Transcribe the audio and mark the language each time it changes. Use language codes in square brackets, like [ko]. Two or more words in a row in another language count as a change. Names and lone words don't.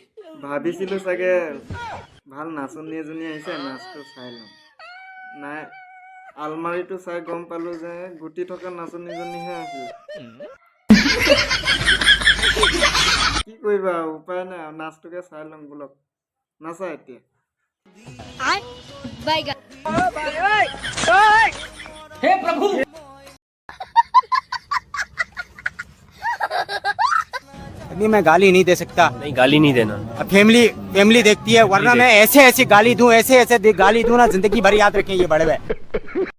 [as] ভাবিছিলোঁ চাগে ভাল নাচনী এজনী আহিছে, নাচটো চাই ল'ম। নাই, আলমাৰিটো চাই গম পালোঁ যে গুটি থকা নাচনীজনীহে আছিল। কি কৰিবা, উপায় নাই আৰু, নাচটোকে চাই ল'ম বোলক। নাচা এতিয়া। [hi] हे प्रभु अभी मैं गाली नहीं दे सकता। नहीं, गाली नहीं देना। अब फैमिली देखती है, वरना मैं ऐसे गाली दूं, ऐसे गाली दूं ना, जिंदगी भर याद रखें ये बड़े भाई।